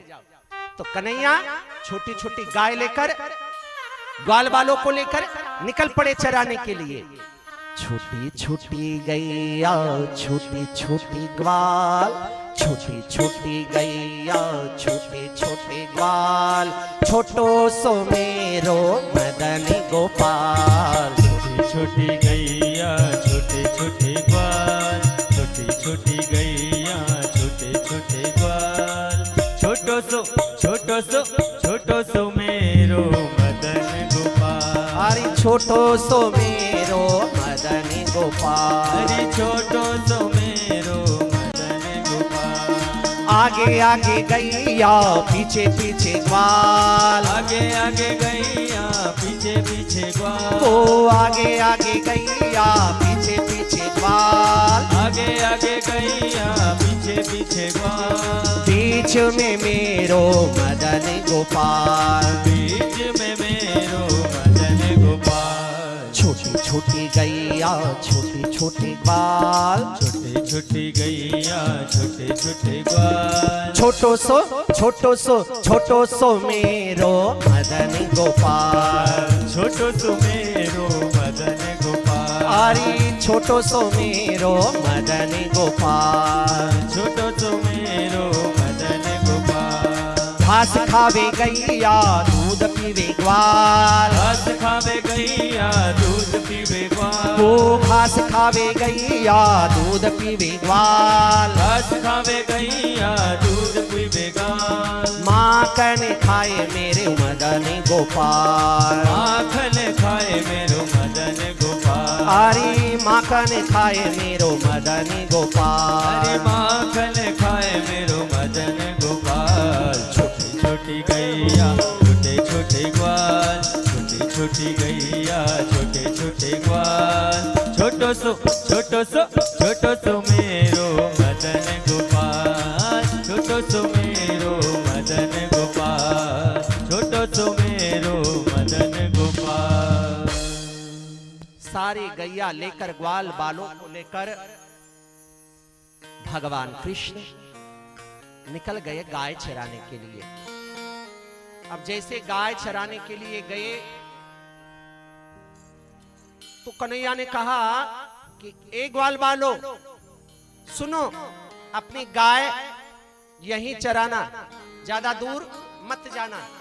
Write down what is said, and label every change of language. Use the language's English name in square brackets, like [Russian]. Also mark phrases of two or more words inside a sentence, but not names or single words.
[Hindi] तो कन्हैया छोटी छोटी गाय लेकर, ग्वाल बालों को लेकर निकल पड़े चराने के लिए। [Braj] छोटी छोटी गैया, छोटी छोटी ग्वाल, छोटी छोटी गैया, छोटे छोटे ग्वाल, छोटो सो मेरो मदन गोपाल। छोटी छोटी गैया, छोटे छोटे ग्वाल, छोटी छोटी गैया, छोटे छोटे ग्वाल, छोटो सो मेरो मदन गोपाल। अरे छोटो सो मेरो मदन गोपाल, अरे छोटो सो मेरो मदन गोपाल। आगे आगे गैया, पीछे पीछे ग्वाल, आगे आगे गैया, पीछे पीछे ग्वाल। ओ आगे आगे गैया, पीछे पीछे ग्वाल, आगे आगे गैया, पीछे पीछे ग्वाल। बीच में मेरो मदन गोपाल, बीच में मेरो मदन गोपाल। छोटी छोटी गैया, छोटी छोटी ग्वाल, छोटे छोटी गैया, छोटे छोटे ग्वाल। छोटो सो मेरो मदन गोपाल। छोटो सो मेरो मदन गोपाल। अरे छोटो सो मेरो मदन गोपाल। छोटो सो मेरो मदन गोपाल। घास खावे गैया, दूध पीवे ग्वाल, घास खावे गैया, दूध पीवे ग्वाल। ओ घास खावे गैया, दूध पीवे ग्वाल, घास खावे गैया, दूध पीवे ग्वाल। माखन खाए मेरे मदन गोपाल। माखन खाए मेरो मदन गोपाल। अरे माखन खाए मेरो मदन गोपाल। अरे माखन खाए मेरो मदन गोपाल। छोटी छोटी गैया, छोटे छोटे ग्वाल, छोटी छोटी गैया, छोटे छोटे ग्वाल। छोटो सो मेरो मदन गोपाल। छोटो सो मेरो मदन गोपाल। छोटो सो मेरो मदन गोपाल। [Hindi] सारी गैया लेकर, ग्वाल बालों को लेकर भगवान कृष्ण निकल गए गाय चराने के लिए। अब जैसे गाय चराने के लिए गए तो कन्हैया ने कहा कि ए ग्वाल बालो सुनो, अपनी गाय यहीं चराना, ज्यादा दूर मत जाना।